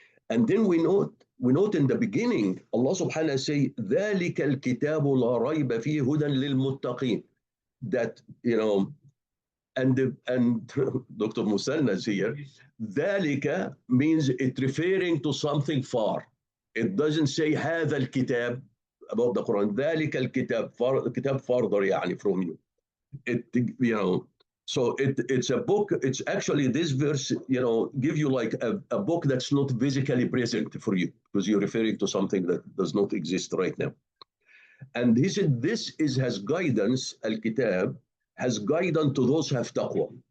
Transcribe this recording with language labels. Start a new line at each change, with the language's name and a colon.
English: And then we note in the beginning, Allah subhanahu wa ta'ala say,
Arabic: ذَلِكَ الْكِتَابُ لَا رَيْبَ فِيهِ هُدًى لِلْمُتَّقِينَ.
English: That, and Dr. Musanna is here, ذَلِكَ means it referring to something far. It doesn't say
Arabic: هذا الكتاب,
English: about the Quran.
Arabic: ذلك الكتاب, كتاب further يعني
English: from you. It, you know, so it's a book. It's actually this verse, you know, give you like a book that's not physically present for you because you're referring to something that does not exist right now. And he said, this is has guidance, Al-Kitab, has guidance to those who have taqwa.